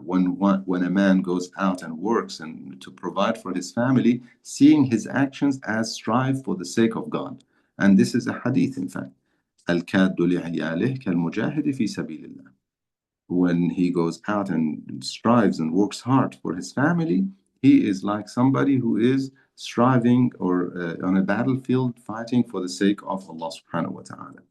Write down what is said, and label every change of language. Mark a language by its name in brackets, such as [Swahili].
[English] When a man goes out and works and to provide for his family, seeing his actions as strive for the sake of God. And this is a hadith, in fact. [Arabic] الكاد لعياله كالمجاهد في سبيل الله. [English] When he goes out and strives and works hard for his family, he is like somebody who is striving or on a battlefield fighting for the sake of Allah subhanahu wa ta'ala.